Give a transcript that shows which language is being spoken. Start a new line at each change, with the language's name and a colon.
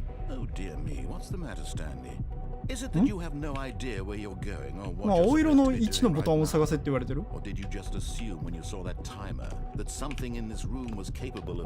English: Oh dear me, what's the matter, Stanley? Is it that you have no idea where you're going or what?
Japanese: 青色の1のボタンを探せって言われてる。
English: Or did you just assume when you saw that timer that something in this room was capable of?